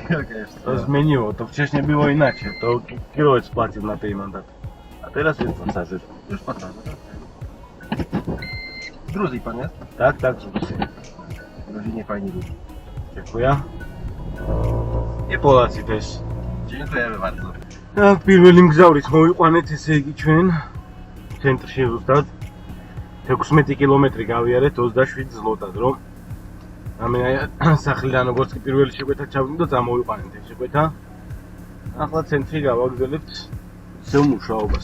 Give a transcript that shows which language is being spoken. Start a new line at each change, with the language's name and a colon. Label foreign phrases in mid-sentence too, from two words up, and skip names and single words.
Polish: To zmieniło, to wcześniej było inaczej, to kierowiec płacił na tej mandat. A teraz jest pasażer. Już patrzę. Gruzji pan jest? Tak, W Gruzinie fajni ludzie. dziękuję. I Polacy też. Dziękujemy bardzo. Tak,
Georgian: პირველი მგზავრით მოვიყვანეთ, ესე იგი ჩვენ ცენტრში ზუსტად 16 კილომეტრი გავიარეთ 27 ზლოტად, რომ ამე სახლიდან როგორც კი პირველი შეკვეთა ჩავიდო და წამოვიყვანეთ ეს შეკვეთა. ახლა ცენტრი გავაგრძელებთ ისევ მუშაობას.